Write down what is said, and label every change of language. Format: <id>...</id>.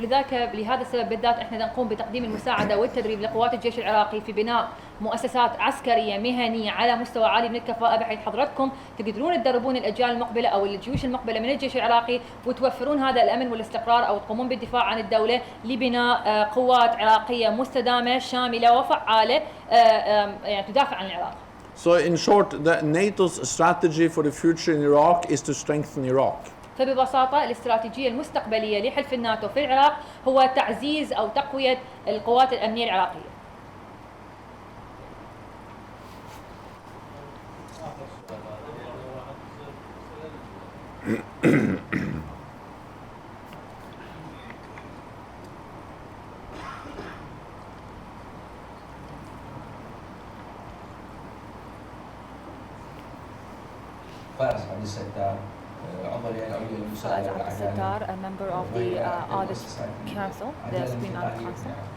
<ar>ولذلك لهذا السبب بالذات احنا نقوم بتقديم المساعده والتدريب لقوات الجيش العراقي في بناء مؤسسات عسكريه مهنيه على مستوى عالي من الكفاءه، بحيث حضراتكم تقدرون تدربون الاجيال المقبله او الجيوش المقبله من الجيش العراقي وتوفرون هذا الامن والاستقرار او تقومون بالدفاع عن الدوله لبناء قوات عراقيه مستدامه شامله وفعاله يعني تدافع عن العراق.</ar> <en>So in short, the NATO's strategy for the future in Iraq is to strengthen Iraq.</en> <ar>فببساطة الاستراتيجية المستقبلية لحلف الناتو في العراق هو تعزيز أو تقوية القوات الأمنية العراقية. فارس عبد الستار عضو الهيئة العليا للمساعدة والإعلام.</ar> <en>a member of the Audit Council, the Supreme Audit Council.</en>